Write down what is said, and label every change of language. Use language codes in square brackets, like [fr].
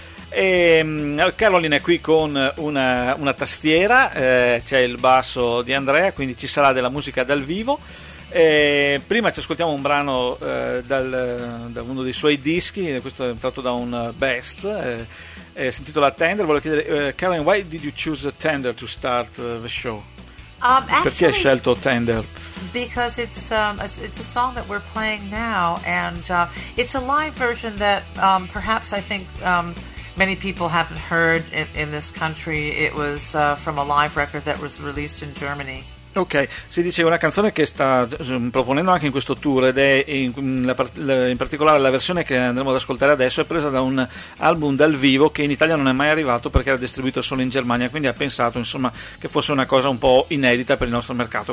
[it] E Caroline è qui con una tastiera, c'è il basso di Andrea, quindi ci sarà della musica dal vivo. E prima ci ascoltiamo un brano da uno dei suoi dischi, questo è tratto da un best, si intitola Tender. Volevo chiedere, [en] Caroline, why did you choose Tender to start the show? [it] Perché hai scelto Tender? [en] Because it's a song that we're playing now, and it's a live version that perhaps I think many people haven't heard in this country. It was from a live record that was released in Germany. [it] Ok, si dice una canzone che sta proponendo anche in questo tour ed è in particolare la versione che andremo ad ascoltare adesso è presa da un album dal vivo che in Italia non è mai arrivato perché era distribuito solo in Germania, quindi ha pensato, insomma, che fosse una cosa un po' inedita per il nostro mercato.